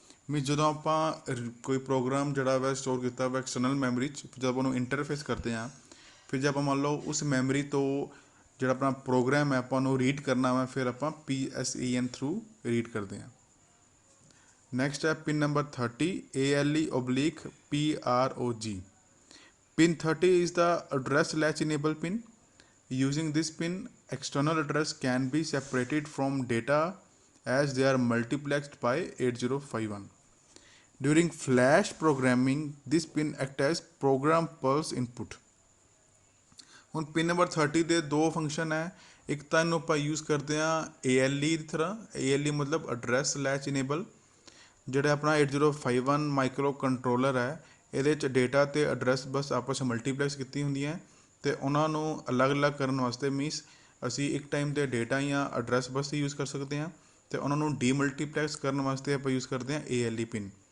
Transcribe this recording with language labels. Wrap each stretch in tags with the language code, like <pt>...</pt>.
<pa>Means ਜਦੋਂ ਆਪਾਂ ਕੋਈ ਪ੍ਰੋਗਰਾਮ ਜਿਹੜਾ ਵਾ ਸਟੋਰ ਕੀਤਾ ਵਾ ਐਕਸਟਰਨਲ ਮੈਮਰੀ 'ਚ, ਜਦੋਂ ਆਪਾਂ ਉਹਨੂੰ ਇੰਟਰਫੇਸ ਕਰਦੇ ਹਾਂ, ਫਿਰ ਜੇ ਆਪਾਂ ਮੰਨ ਲਓ ਉਸ ਮੈਮਰੀ ਤੋਂ ਜਿਹੜਾ ਆਪਣਾ ਪ੍ਰੋਗਰਾਮ ਹੈ ਆਪਾਂ ਉਹਨੂੰ ਰੀਡ ਕਰਨਾ ਵਾ, ਫਿਰ ਆਪਾਂ PSEN ਥਰੂ ਰੀਡ ਕਰਦੇ ਹਾਂ। ਨੈਕਸਟ ਹੈ pin number 30, ALE/PROG।</pa> <en>Pin 30 is the address latch enable pin. Using this pin, external address can be separated from data as they are multiplexed by 8051. During flash programming, this pin acts as program pulse input।</en> <pa>ਹੁਣ pin number 30 ਦੇ ਦੋ function ਹੈ, ਇੱਕ ਤਾਂ ਇਹਨੂੰ ਆਪਾਂ use ਕਰਦੇ ਹਾਂ ALE ਦੀ ਤਰ੍ਹਾਂ। ALE ਮਤਲਬ ਐਡਰੈਸ ਲੈਚ ਇਨੇਬਲ। ਜਿਹੜਾ ਆਪਣਾ 8051 ਮਾਈਕਰੋ ਕੰਟਰੋਲਰ ਹੈ, ਇਹਦੇ 'ਚ ਡੇਟਾ ਅਤੇ ਐਡਰੈਸ ਬਸ ਆਪਸ 'ਚ ਮਲਟੀਪਲੈਕਸ ਕੀਤੀ ਹੁੰਦੀਆਂ, ਅਤੇ ਉਹਨਾਂ ਨੂੰ ਅਲੱਗ-ਅਲੱਗ ਕਰਨ ਵਾਸਤੇ ਮੀਨਸ ਅਸੀਂ ਇੱਕ ਟਾਈਮ 'ਤੇ ਡੇਟਾ ਜਾਂ ਐਡਰੈਸ ਬਸ ਯੂਜ਼ ਕਰ ਸਕਦੇ ਹਾਂ, ਅਤੇ ਉਹਨਾਂ ਨੂੰ ਡੀਮਲਟੀਪਲੈਕਸ ਕਰਨ ਵਾਸਤੇ ਆਪਾਂ ਯੂਜ਼ ਕਰਦੇ ਹਾਂ ALE ਪਿਨ।</pa>